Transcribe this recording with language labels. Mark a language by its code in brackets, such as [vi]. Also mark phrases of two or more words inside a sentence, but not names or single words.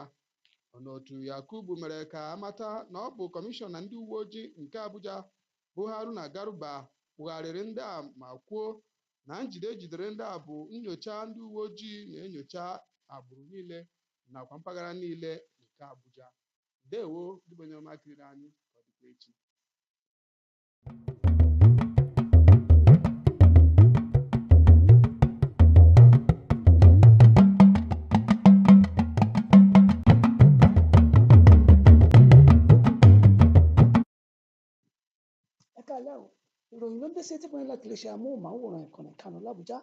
[ig] Ọnọtu Yakubu mere ka amata na ọ bụ kọmishọna ndị uwe ojii nke Abuja bụ Haruna Garuba kpụgharịrị ndị a ma kwuo na njide ejidere ndị a bụ nnyocha ndị uwe ojii na-enyocha agbụrụ niile nakwa mpaghara niile nke Abuja. Ndewo ndị bụ onye ọma kiriri anyị, ka ọ dịkwa echi. [yo] Ìròyìn ló ń dé sí etí pọ̀nyìn láti iléeṣẹ́ amóhùnmáwòrán ìkànnì Kano l'Abuja.